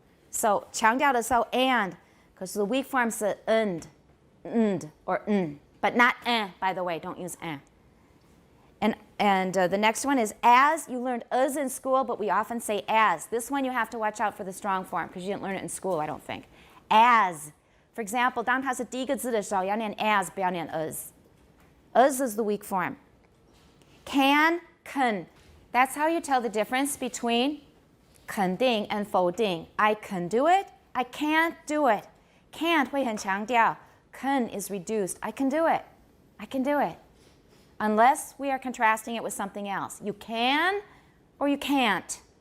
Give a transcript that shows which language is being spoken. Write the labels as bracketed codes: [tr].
[en] So [zh] 强调的时候 [en] and, because the weak form is and, or but not by the way, don't use And the next one is as. You learned as in school, but we often say as. This one you have to watch out for the strong form because you didn't learn it in school, I don't think. As. For example, [zh] 当它是第一个字的时候，要念 as, 不要念 as. [en] As is the weak form. Can, That's how you tell the difference between 肯定 and 否定. I can do it. I can't do it. Can't 会很强调. Can is reduced. I can do it. I can do it. Unless we are contrasting it with something else. You can or you can't.